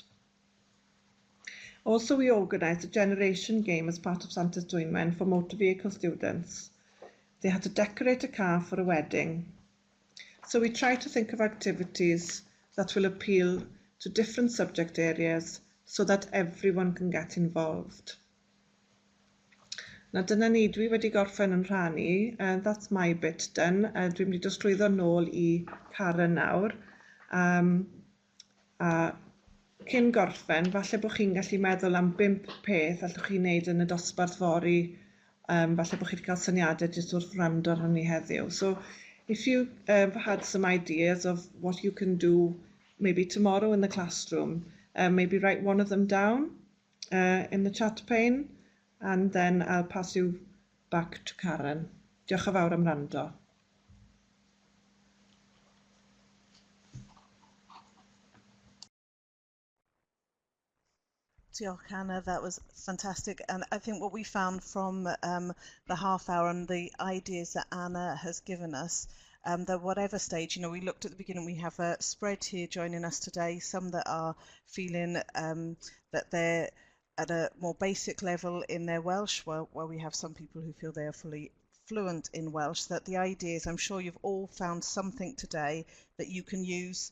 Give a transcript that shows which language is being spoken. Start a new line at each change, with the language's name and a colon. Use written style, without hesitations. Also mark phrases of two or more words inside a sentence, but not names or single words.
English: Also, we organised a generation game as part of Santes Dwynwen for motor vehicle students. They had to decorate a car for a wedding. So we try to think of activities that will appeal to different subject areas so that everyone can get involved.
Welsh: Now dyna ni, dwi wedi gorffen yn rhannu,
English: that's my bit done.
Welsh: Dwi'n mynd I just trwyddo nôl I Karen nawr. Cyn gorffen, falle bod chi'n gallu meddwl am 5 peth allwch chi wneud yn y dosbarth fory. Falle bod chi wedi cael syniadau jyst wrth wrando ar hynny heddiw.
English: So if you had some ideas of what you can do maybe tomorrow in the classroom, maybe write one of them down in the chat pane, and then I'll pass you back to Karen.
Welsh: Diolch yn fawr am wrando. Diolch, Anna.
English: That was fantastic. And I think what we found from the half hour and the ideas that Anna has given us, that whatever stage, you know, we looked at the beginning, we have a spread here joining us today, some that are feeling that they're at a more basic level in their Welsh, while we have some people who feel they are fully fluent in Welsh, that the ideas, I'm sure you've all found something today that you can use.